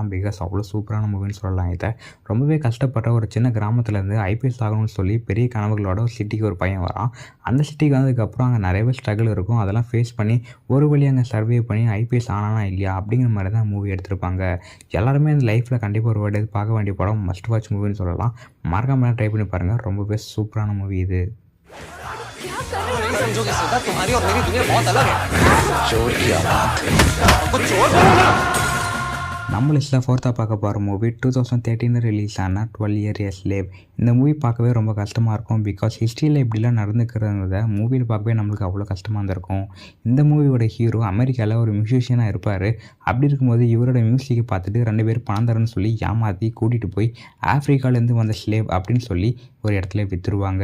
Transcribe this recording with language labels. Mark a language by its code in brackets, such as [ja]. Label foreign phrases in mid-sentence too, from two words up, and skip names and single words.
[ta] பிகாஸ் அவ்வளோ சூப்பரான மூவின்னு சொல்லலாம். இதை ரொம்பவே கஷ்டப்பட்ட ஒரு சின்ன கிராமத்துலேருந்து ஐபிஎஸ் ஆகணும்னு சொல்லி பெரிய கனவுகளோட ஒரு சிட்டிக்கு ஒரு பையன் வரான். அந்த சிட்டிக்கு வந்ததுக்கப்புறம் அங்கே நிறையவே ஸ்ட்ரகிள் இருக்கும். அதெல்லாம் ஃபேஸ் பண்ணி ஒரு வழி அங்கே சர்வே பண்ணி ஐபிஎஸ் ஆனானா இல்லையா அப்படிங்கிற மாதிரி தான் மூவி எடுத்திருப்பாங்க. எல்லாருமே இந்த லைஃப்பில் கண்டிப்பாக ஒரு வாட்டி பார்க்க வேண்டிய படம், [en] must watch [ta] மூவின்னு சொல்லலாம். மறக்காம ட்ரை பண்ணி பாருங்கள், ரொம்பவே சூப்பரான மூவி இது. [hi] तुम्हारी और मेरी दुनिया बहुत अलग है। चोर की औलाद, कुछ चोर बोलो। [ta] நம்ம லிஸ்ட்டில் ஃபோர்த்தாக பார்க்க போகிற மூவி 2013 ரிலீஸ் ஆன 12 Years a Slave. இந்த மூவி பார்க்கவே ரொம்ப கஷ்டமாக இருக்கும். பிகாஸ் ஹிஸ்ட்ரியில் இப்படிலாம் நடந்துக்கிறத மூவியில் பார்க்கவே நம்மளுக்கு அவ்வளோ கஷ்டமாக இருந்திருக்கும். இந்த மூவியோட ஹீரோ அமெரிக்காவில் ஒரு மியூசிஷியனாக இருப்பார். அப்படி இருக்கும்போது இவரோட மியூசிக்கை பார்த்துட்டு 2 பேர் பணம் தரேன்னு சொல்லி ஏமாற்றி கூட்டிகிட்டு போய் ஆஃப்ரிக்காலேருந்து வந்த ஸ்லேவ் அப்படின்னு சொல்லி ஒரு இடத்துல விற்றுருவாங்க.